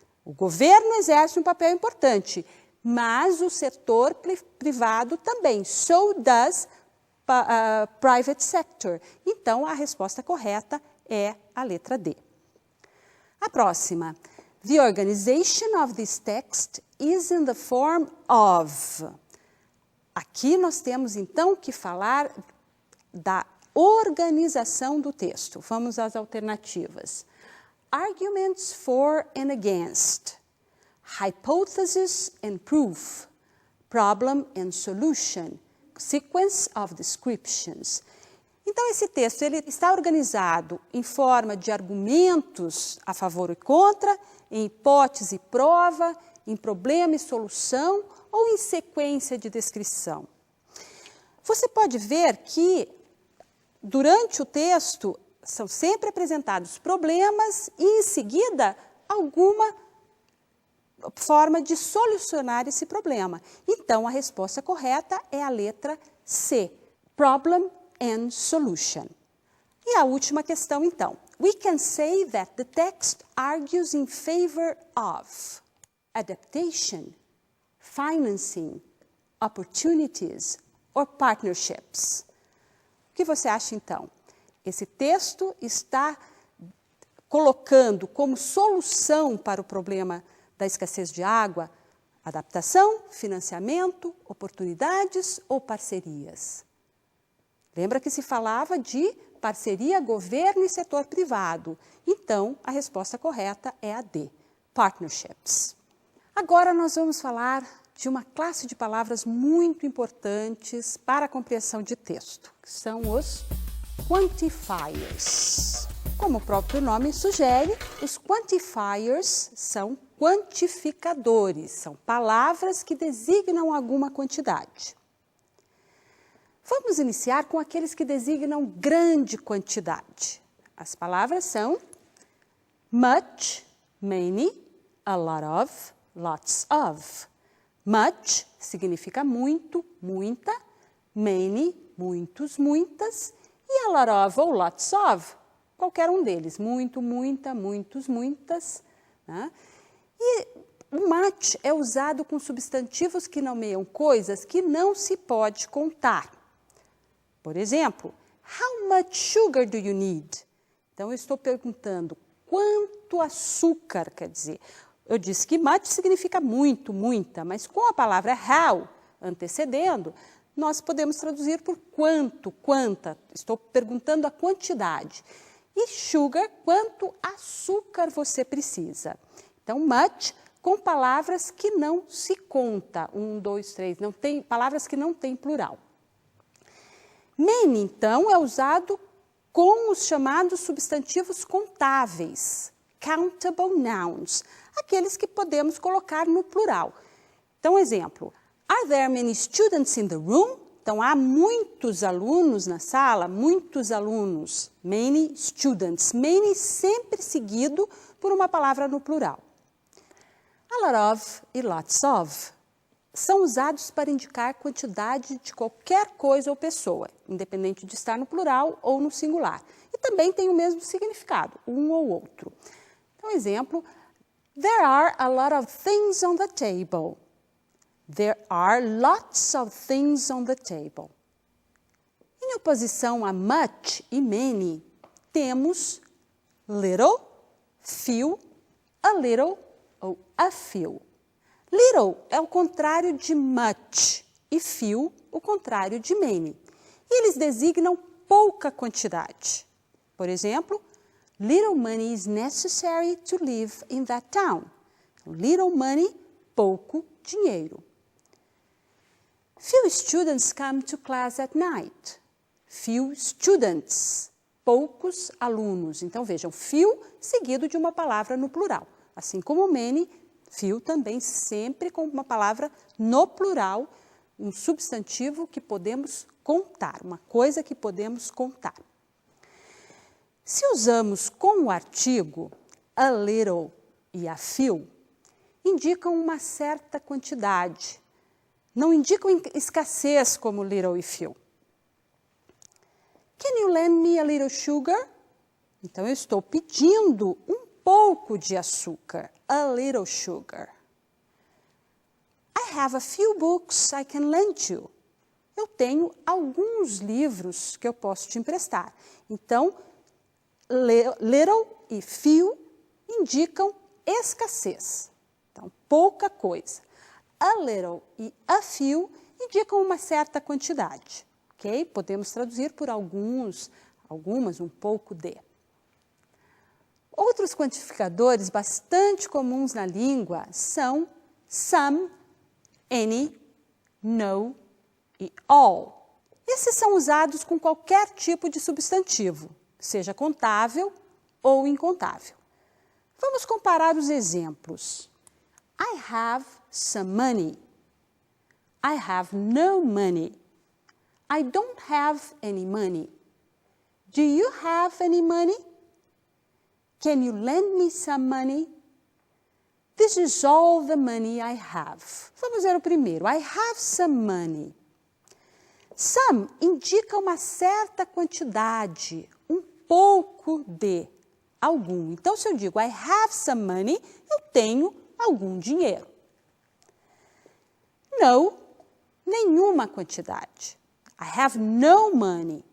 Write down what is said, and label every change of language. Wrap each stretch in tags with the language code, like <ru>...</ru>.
<pt>O governo exerce um papel importante, mas o setor privado também.</pt> <en>So does private sector.</en> <pt>Então, a resposta correta é a letra D. A próxima.</pt> <en>The organization of this text is in the form of.</en> <pt>Aqui nós temos, então, que falar da organização do texto. Vamos às alternativas.</pt> <en>Arguments for and against. hypothesis and proof, problem and solution, sequence of descriptions.</en> <pt>Então, esse texto ele está organizado em forma de argumentos a favor e contra, em hipótese e prova, em problema e solução ou em sequência de descrição. Você pode ver que, durante o texto, são sempre apresentados problemas e, em seguida, alguma forma de solucionar esse problema. Então, a resposta correta é a letra C,</pt> <en>Problem and Solution.</en> <pt>E a última questão, então.</pt> <en>We can say that the text argues in favor of adaptation, financing, opportunities or partnerships.</en> <pt>O que você acha, então? Esse texto está colocando como solução para o problema da escassez de água adaptação, financiamento, oportunidades ou parcerias. Lembra que se falava de parceria governo e setor privado. Então, a resposta correta é a D, partnerships. Agora nós vamos falar de uma classe de palavras muito importantes para a compreensão de texto, que são os quantifiers. Como o próprio nome sugere, os quantifiers são quantificadores, são palavras que designam alguma quantidade. Vamos iniciar com aqueles que designam grande quantidade. As palavras são much, many, a lot of, lots of. Much significa muito, muita, many, muitos, muitas, e a lot of ou lots of, qualquer um deles, muito, muita, muitos, muitas. Né? E o much é usado com substantivos que nomeiam coisas que não se pode contar. Por exemplo,</pt> <en>how much sugar do you need?</en> <pt>Então, eu estou perguntando quanto açúcar, quer dizer. Eu disse que much significa muito, muita, mas com a palavra how antecedendo, nós podemos traduzir por quanto, quanta. Estou perguntando a quantidade. E sugar, quanto açúcar você precisa. Então, much com palavras que não se conta. 1, 2, 3, não tem, palavras que não têm plural. Many, então, é usado com os chamados substantivos contáveis, countable nouns, aqueles que podemos colocar no plural. Então, exemplo,</pt> <en>are there many students in the room?</en> <pt>Então, há muitos alunos na sala, muitos alunos, many students, many sempre seguido por uma palavra no plural. A lot of e lots of são usados para indicar quantidade de qualquer coisa ou pessoa, independente de estar no plural ou no singular. E também tem o mesmo significado, um ou outro. Então, exemplo,</pt> <en>there are a lot of things on the table. There are lots of things on the table.</en> <pt>Em oposição a much e many, temos little, few, a little ou a few. Little é o contrário de much e few o contrário de many. E eles designam pouca quantidade. Por exemplo,</pt> <en>little money is necessary to live in that town.</en> <pt>Little money, pouco dinheiro.</pt> <en>Few students come to class at night.</en> <pt>Few students, poucos alunos. Então, vejam, few seguido de uma palavra no plural. Assim como many, few também sempre com uma palavra no plural, um substantivo que podemos contar, uma coisa que podemos contar. Se usamos com o artigo a little e a few, indicam uma certa quantidade. Não indicam escassez como little e few.</pt> <en>Can you lend me a little sugar?</en> <pt>Então, eu estou pedindo um pouco de açúcar, a little sugar.</pt> <en>I have a few books I can lend you.</en> <pt>Eu tenho alguns livros que eu posso te emprestar. Então, little e few indicam escassez. Então, pouca coisa. A little e a few indicam uma certa quantidade. Ok? Podemos traduzir por algumas, um pouco de. Outros quantificadores bastante comuns na língua são some, any, no e all. Esses são usados com qualquer tipo de substantivo, seja contável ou incontável. Vamos comparar os exemplos.</pt> <en>I have some money. I have no money. I don't have any money. Do you have any money? Can you lend me some money? This is all the money I have.</en> <pt>Vamos ver o primeiro.</pt> <en>I have some money.</en> <pt>Some indica uma certa quantidade, um pouco de algum. Então, se eu digo</pt> <en>I have some money,</en> <pt>eu tenho algum dinheiro.</pt> <en>No,</en> <pt>nenhuma quantidade.</pt> <en>I have no money.</en>